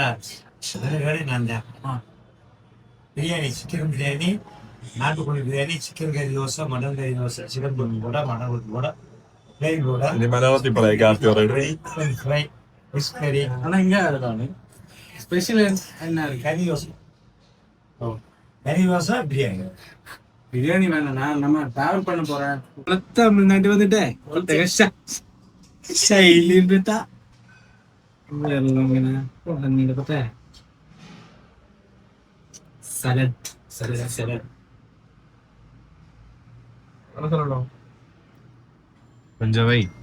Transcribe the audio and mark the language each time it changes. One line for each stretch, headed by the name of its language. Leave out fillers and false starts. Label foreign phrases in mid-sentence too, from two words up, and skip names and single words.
Malayalam: ബിരിയാണി, ചിക്കൻ ബിരിയാണി, നാട്ടുകോഴി ബിരിയാണി,
English: chicken curry
Malayalam: ദോശ,
English: mutton curry
Malayalam: ദോശ, ചിക്കൻ പൊടികൂട, മട്ടൻ പൊടികൂട, പ്ലെയിൻ കൂട, മലയാളത്തിൽ പറയാം.
English: fry, fish curry,
Malayalam: സ്പെഷ്യൽ കറി ദോശ. കറി ദോശ ബിരിയാണി.
Tamil: பிரியாணி வேணாம். நம்ம டிராவல் பண்ண போறேன். தமிழ்நாட்டு வந்துட்டேன் ശൈലി
Malayalam: പഞ്ചാബി